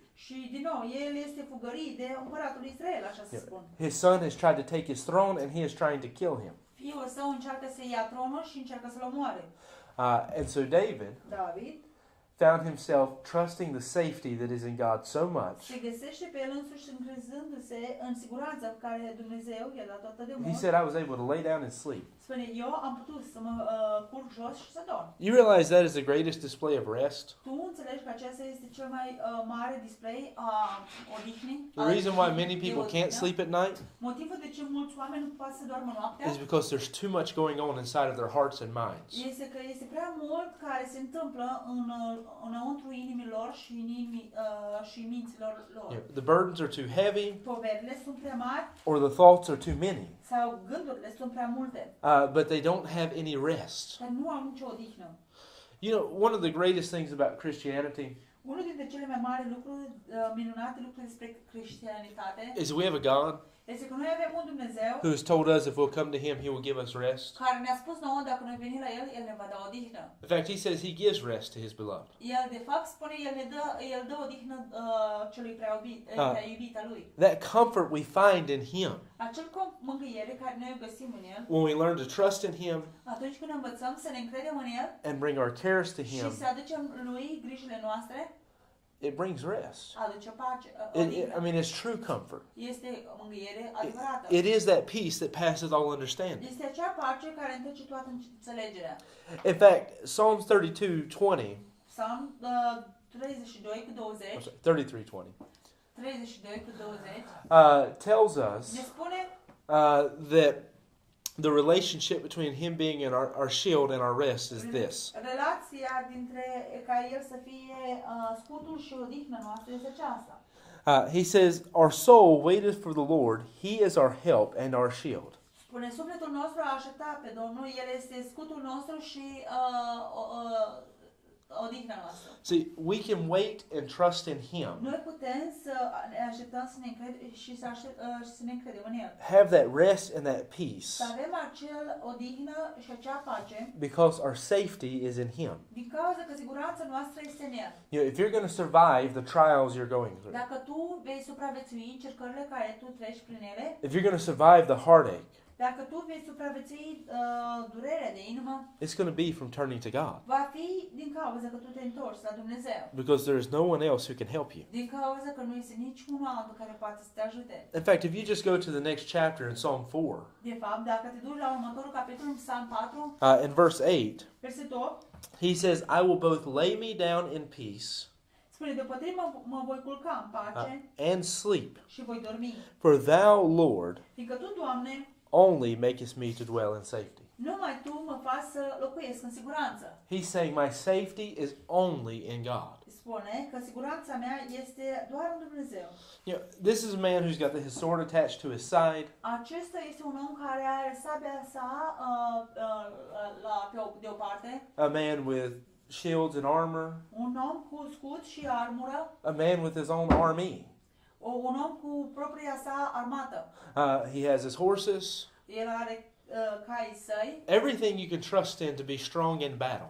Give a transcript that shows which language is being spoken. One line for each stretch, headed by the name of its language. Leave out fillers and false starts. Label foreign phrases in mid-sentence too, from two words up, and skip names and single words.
Romanian: și din nou el este fugărit de împăratul Israel, așa să spun.
English: His son has tried to take his throne, and he is trying to kill him.
Romanian: Fiul său încearcă să ia tronul și încearcă să-l omoare.
English: And so David David found himself trusting the safety that is in God so much.
Romanian: se găsește pe el însuși încrezându-se în siguranța pe care Dumnezeu i-a dat atât de
English: He
Romanian: mult.
English: said, I was able to lay down and sleep.
Romanian: Spune, eu am putut să mă culc jos și să dorm.
English: You realize that is the greatest display of rest?
Romanian: Tu înțelegi că acesta este cel mai mare display a odihnii?
English: The reason why many people can't sleep at night
Romanian: Motivul de ce mulți oameni nu pot să doarmă noaptea
English: is because there's too much going on inside of their hearts and minds.
Romanian: este că este prea mult care se întâmplă înăuntru inimilor și și minților lor.
English: The burdens are too heavy,
Romanian: Poverile sunt prea mari
English: or the thoughts are too many,
Romanian: sau gândurile sunt prea multe,
English: but they don't have any rest.
Romanian: dar nu au nicio odihnă.
English: You know, one of the greatest things about Christianity
Romanian: Unul dintre cele mai mari lucruri, minunate lucruri despre creștinitate,
English: is we have a God
Romanian: este că noi avem un Dumnezeu
English: who has told us if we'll come to him, he will give us rest.
Romanian: care ne-a spus nouă dacă noi venim la El, El ne va da odihnă.
English: In fact, he says he gives rest to his beloved.
Romanian: El de fapt spune, El dă odihnă celui prea iubit al Lui.
English: That comfort we find in him
Romanian: Acel mângâiere care noi o găsim în El,
English: when we learn to trust in him
Romanian: atunci când învățăm să ne încredem în El
English: and bring our cares to
Romanian: și
English: him,
Romanian: să aducem Lui grijile noastre,
English: it brings rest.
Romanian: aduce pace,
English: I
Romanian: odihnă.
English: mean, it's true comfort.
Romanian: Este mângâiere adevărată.
English: It is that peace that passes all understanding.
Romanian: Este acea pace care întrece toată înțelegerea.
English: In fact, Psalms 32:20,
Romanian: Psalm 32 cu 20, 33:20, 32 cu 20,
English: tells us
Romanian: ne spune
English: that the relationship between him being our shield and our rest is this.
Romanian: relația dintre ca El să fie scutul și odihna noastră este aceasta.
English: He says, our soul waiteth for the Lord. He is our help and our shield.
Romanian: Spune, sufletul nostru a așteptat pe Domnul, El este scutul nostru și odihna noastră.
English: See, we can wait and trust in him.
Romanian: Noi putem să ne așteptăm să ne încredem și să ne încredem în El.
English: Have that rest and that peace
Romanian: Să avem acel odihnă și acea pace
English: because our safety is in him.
Romanian: din cauza că siguranța noastră este în El.
English: You know, if you're going to survive the trials you're going through,
Romanian: Dacă tu vei supraviețui încercările care tu treci prin ele,
English: if you're going to survive the heartache,
Romanian: dacă tu vei supraviețui durerea de inimă,
English: it's going to be from turning to God
Romanian: va fi din cauza că tu te întorci la Dumnezeu.
English: because there is no one else who can help you.
Romanian: Din cauza că nu este niciun altul care poate să te ajute.
English: In fact, if you just go to the next chapter in Psalm 4,
Romanian: De fapt, dacă te duci la următorul capitol în Psalm 4,
English: in verse 8,
Romanian: versetul 8,
English: he says, I will both lay me down in peace
Romanian: Spune, deopotrivă mă voi culca în pace
English: and sleep.
Romanian: și voi dormi.
English: For thou, Lord,
Romanian: Fiindcă Tu, Doamne,
English: only makest me to dwell in safety.
Romanian: numai Tu mă faci să locuiesc în siguranță.
English: He's saying my safety is only in God.
Romanian: Spune că siguranța mea este doar în Dumnezeu.
English: You know, this is a man who's got his sword attached to his side.
Romanian: Acesta este un om care are sabia sa de o parte,
English: A man with shields and armor.
Romanian: un om cu scut și armură,
English: A man with his own army.
Romanian: un om cu propria sa armată.
English: He has his horses.
Romanian: El are caii săi,
English: Everything you can trust in to be strong in battle.